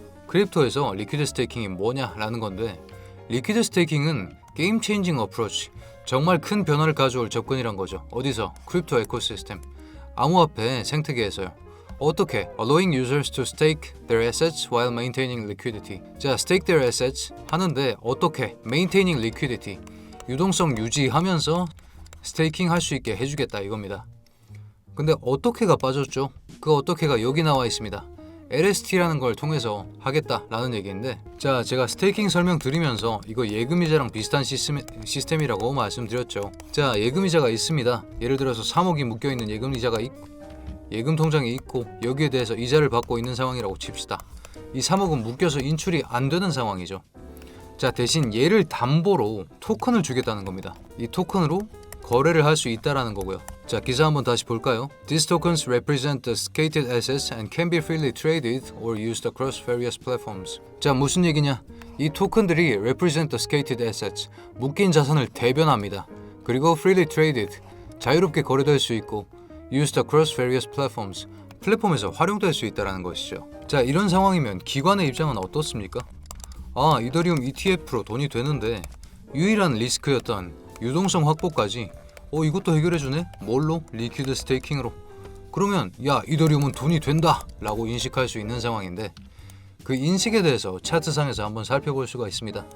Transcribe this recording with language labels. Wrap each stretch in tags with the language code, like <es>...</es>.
<ko>크립토에서 리퀴드 스테이킹이 뭐냐 라는 건데 리퀴드 스테이킹은 게임 체인징 어프로치, 정말 큰 변화를 가져올 접근이란 거죠. 어디서? 크립토 에코시스템, 암호화폐 생태계에서요. 어떻게?</ko> <en>Allowing users to stake their assets while maintaining liquidity.</en> <ko>자,</ko> <en>stake their assets</en> <ko>하는데 어떻게?</ko> <en>Maintaining liquidity.</en> <ko>유동성 유지하면서 스테이킹 할 수 있게 해주겠다 이겁니다. 근데 어떻게가 빠졌죠? 그 어떻게가 여기 나와 있습니다. LST라는 걸 통해서 하겠다라는 얘기인데 자, 제가 스테이킹 설명 드리면서 이거 예금이자랑 비슷한 시스템이라고 말씀드렸죠. 자, 예금이자가 있습니다. 예를 들어서 3억이 묶여있는 예금이자가 있고 예금 통장이 있고 여기에 대해서 이자를 받고 있는 상황이라고 칩시다. 이 3억은 묶여서 인출이 안 되는 상황이죠. 자, 대신 얘를 담보로 토큰을 주겠다는 겁니다. 이 토큰으로 거래를 할 수 있다라는 거고요. 자, 기사 한번 다시 볼까요?</ko> <en>These tokens represent the stated assets and can be freely traded or used across various platforms.</en> <ko>자, 무슨 얘기냐? 이 토큰들이</ko> <en>represent the stated assets,</en> <ko>묶인 자산을 대변합니다. 그리고</ko> <en>freely traded,</en> <ko>자유롭게 거래될 수 있고</ko> <en>used across various platforms,</en> <ko>플랫폼에서 활용될 수 있다는 것이죠. 자, 이런 상황이면 기관의 입장은 어떻습니까? 이더리움 ETF로 돈이 되는데 유일한 리스크였던 유동성 확보까지 이것도 해결해주네? 뭘로? 리퀴드 스테이킹으로. 그러면 야, 이더리움은 돈이 된다 라고 인식할 수 있는 상황인데, 그 인식에 대해서 차트상에서 한번 살펴볼 수가 있습니다.</ko>